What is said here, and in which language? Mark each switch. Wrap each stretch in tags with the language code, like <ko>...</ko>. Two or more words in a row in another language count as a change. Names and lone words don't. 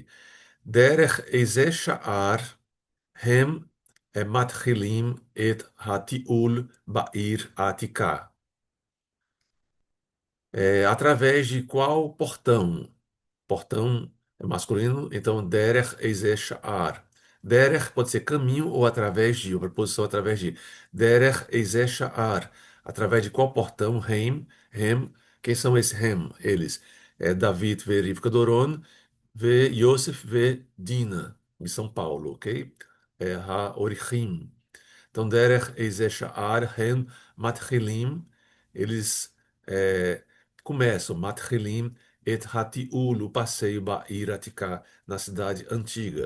<he>דרך איזה שער הם מתחילים את הטיול בעיר העתיקה.</he> <pt>Através de qual portão? Portão é masculino, então</pt> <he>דרך איזה שער.</he> <pt>Derer pode ser caminho ou através de, ou preposição através de.</pt> <he>דרך איזה שער.</he> <pt>Através de qual portão? Hem. Quem são esses Hem? Eles. David ve Rivka Doron, ve Yosef ve Dina, de São Paulo, ok? Ha-Orichim. Então,</pt> <he>דרך איזה שער הן מתחילים,</he> <pt>eles começam,</pt> <he>מתחילים את הטיול,</he> <pt>o passeio</pt> <he>בעיר העתיקה,</he> <pt>na cidade antiga.</pt>